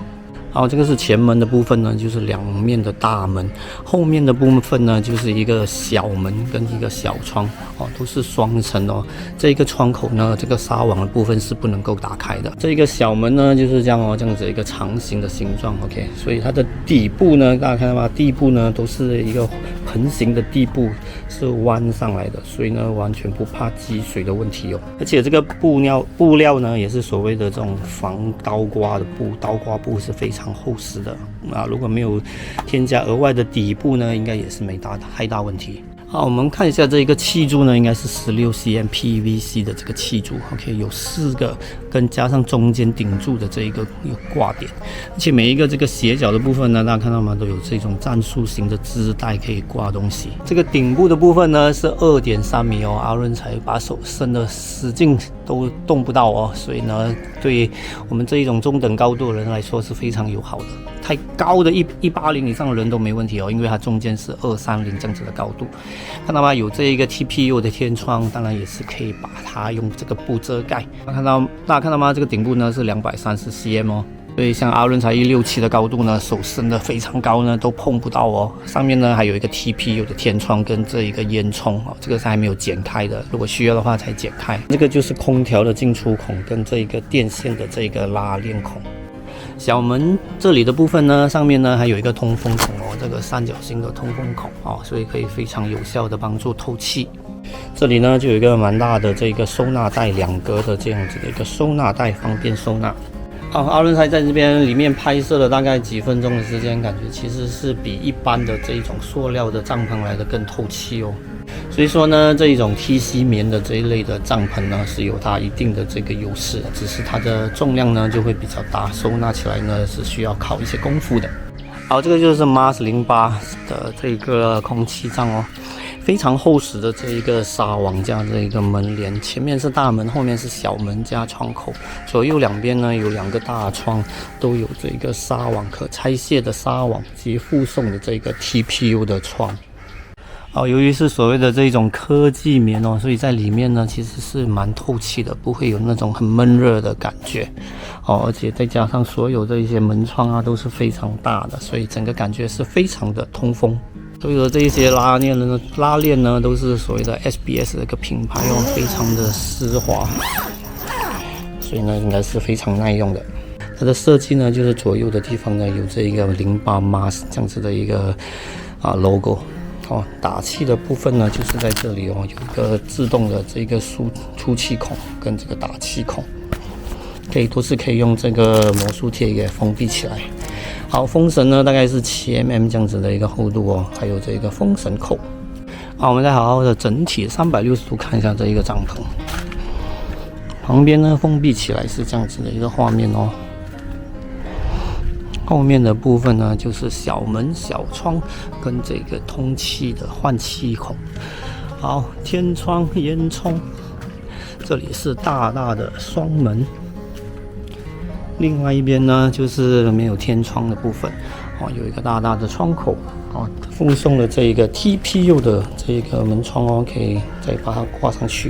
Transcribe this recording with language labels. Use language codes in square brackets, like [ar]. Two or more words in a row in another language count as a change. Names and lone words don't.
[zh] 好，這個是前門的部分呢，就是兩面的大門，後面的部分呢就是一個小門跟一個小窗哦，都是雙層哦。這個窗口呢，這個紗網的部分是不能夠打開的。這個小門呢就是這樣哦，這樣子一個長形的形狀 ，OK。所以它的底部呢，大家看到嗎？地部呢都是一個橫形的地部，是彎上來的，所以呢完全不怕積水的問題哦。而且這個布料呢也是所謂的這種防刀刮的布，刀刮布是非常厚實的啊，如果没有添加額外的底部呢，應該也是沒太大問題。好，我們看一下這一個氣柱呢，應該是16cm PVC 的這個氣柱 ，OK， 有4個，跟加上中間頂住的這一個有掛點，而且每一個這個斜角的部分呢，大家看到嗎？都有這種戰術型的織帶可以掛東西。這個頂部的部分呢是2.3米哦，阿倫才把手伸的使勁都動不到哦，所以呢，對我們這一種中等高度的人來說是非常友好的。太高的180以上的人都沒問題哦，因為它中間是230這樣子的高度，看到嗎？有這一個 TPU 的天窗，當然也是可以把它用這個布遮蓋。大家看到嗎？這個頂部呢是230cm哦，所以像阿倫才167的高度呢，手伸的非常高呢，都碰不到哦。上面呢還有一個 TPU 的天窗跟這一個煙囪哦，這個是還沒有剪開的，如果需要的話才剪開。這個就是空調的進出孔跟這一個電線的這個拉鏈孔。小門這裡的部分呢，上面呢還有一個通風孔哦，這個三角形的通風孔哦，所以可以非常有效的幫助透氣。這裡呢就有一個蠻大的這個收納袋，2格的這樣子的一個收納袋，方便收納。好，阿倫才在這邊裡面拍攝了大概幾分鐘的時間，感覺其實是比一般的這一種塑料的帳篷來的更透氣哦。所以說呢，這一種 TC 棉的這一類的帳篷呢，是有它一定的這個優勢，只是它的重量呢就會比較大，收納起來呢是需要靠一些功夫的。好，這個就是 Mars 08 的這個空氣帳哦，非常厚實的這一個紗網加這一個門簾，前面是大門，後面是小門加窗口，左右兩邊呢有2個大窗，都有這個紗網可拆卸的紗網及附送的這個 TPU 的窗。好，由於是所謂的這種科技棉哦，所以在裡面呢其實是蠻透气的，不會有那種很悶熱的感覺哦，而且再加上所有的一些門窗啊都是非常大的，所以整個感覺是非常的通風。所有的這一些拉鏈呢都是所謂的 SBS 的一個品牌哦，非常的絲滑，所以呢應該是非常耐用的。它的設計呢就是左右的地方呢有這一個08 Mars 這樣子的一個logo。哦，打氣的部分呢，就是在這裡哦，有一個自動的這個出氣孔跟這個打氣孔，都是可以用這個魔術貼給封閉起來。好，風繩呢大概是7mm這樣子的一個厚度哦，還有這個風繩扣。好，我們再好好的整體360度看一下這一個帳篷，旁邊呢封閉起來是這樣子的一個畫面哦。後面的部分呢，就是小門、小窗跟這個通氣的換氣孔。好，天窗、煙囪，這裡是大大的雙門。另外一邊呢，就是沒有天窗的部分哦，有一個大大的窗口哦，附送了這一個 TPU 的這個門窗哦，可以再把它掛上去。